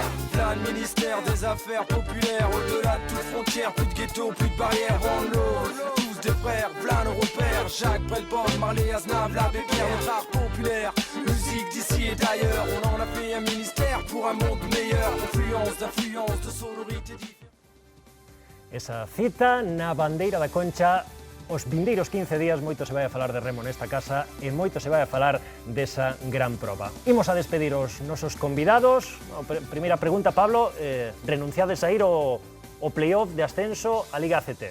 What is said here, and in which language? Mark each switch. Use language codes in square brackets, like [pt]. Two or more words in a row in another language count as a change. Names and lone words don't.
[fr] Plein de ministère des affaires populaires, au-delà de toute frontière, plus de ghetto, plus de barrières, on l'ose. Des frères, v'là nos repères, Jacques Brel-Bond, Marley Aznavour, l'abbé Pierre, notre art populaire, musique d'ici et d'ailleurs, on en a fait un ministère pour un monde meilleur, d'influence, de sonorité différente. [gl] Esa cita na bandeira da Concha, os vindeiros 15 días moito se vai a falar de remo nesta casa e moito se vai a falar desa gran proba. Imos a despedir os nosos convidados. Primeira pregunta, Pablo, renunciades a ir ao playoff de ascenso a Liga ACT?